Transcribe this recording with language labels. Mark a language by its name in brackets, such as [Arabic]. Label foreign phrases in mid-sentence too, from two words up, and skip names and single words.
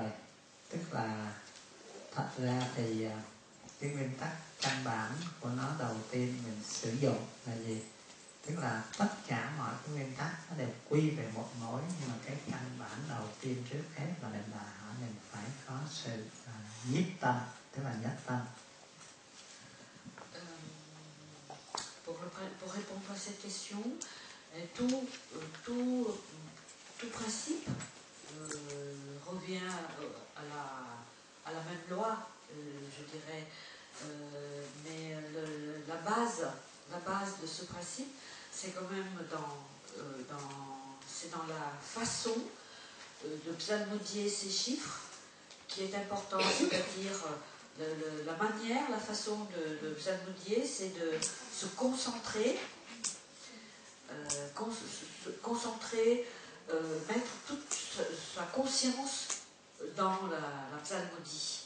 [Vietnamese] Tức là thật ra thì cái nguyên tắc căn bản của nó đầu tiên mình sử dụng là gì? Tức là tất cả mọi cái nguyên tắc nó đều quy về một mối, nhưng mà cái căn bản đầu tiên trước hết là mình đòi hỏi mình phải có sự nhiếp tâm, tức là nhất tâm. [French] Pour répondre à cette question, tout principe revient à la même loi, je dirais. Mais la base de ce principe, c'est quand même dans la façon de psalmodier ces chiffres qui est important, c'est-à-dire la manière, la façon de psalmodier, c'est de se concentrer, mettre toute sa conscience dans la psalmodie.